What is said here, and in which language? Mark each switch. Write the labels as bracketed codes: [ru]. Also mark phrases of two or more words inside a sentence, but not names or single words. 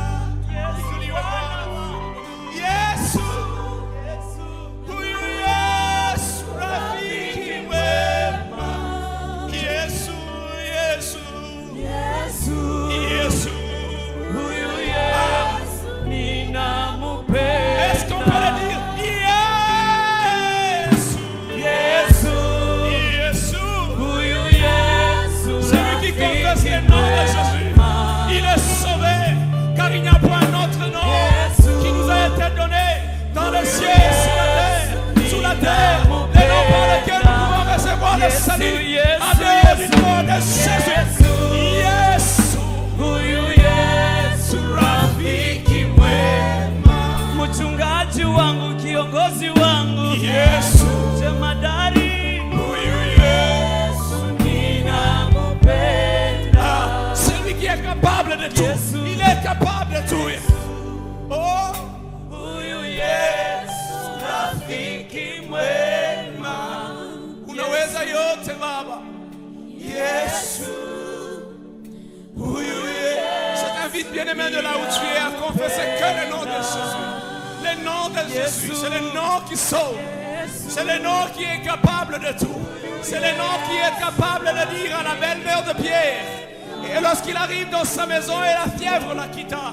[sw] Yesu, huyu Yesu, rafiki mwema. Yesu, Yesu, Yesu, Yesu. huyu Yesu ninampenda. [fr] Est-ce qu'on peut le dire? [sw] Yesu, Yesu, Yesu. huyu Yesu [fr] Celui qui confesse le nom de Jésus, il est sauvé, car il n'y a point un autre nom qui nous a été donné dans le ciel et sous la terre, le nom par lequel nous pouvons recevoir le salut, en dehors du nom de Jésus. [sw] Yesu, huyu Yesu rafiki mwema, mchungaji wangu, kiongozi wangu, Yesu, jemadari, huyu Yesu. ninampenda. [fr] Celui qui est capable de tout, il est capable de tout. Oh, [sw] Huyu Yesu rafiki mwema, unaweza yote Baba. Yesu, huyu Yesu. [fr] Je t'invite, bien-aimé, de là où tu es, à confesser que le nom de Jésus. Le nom de Jésus, c'est le nom qui sauve. C'est le nom qui est capable de tout. C'est le nom qui est capable de dire à la belle-mère de Pierre, et lorsqu'il arrive dans sa maison et la fièvre la quitta.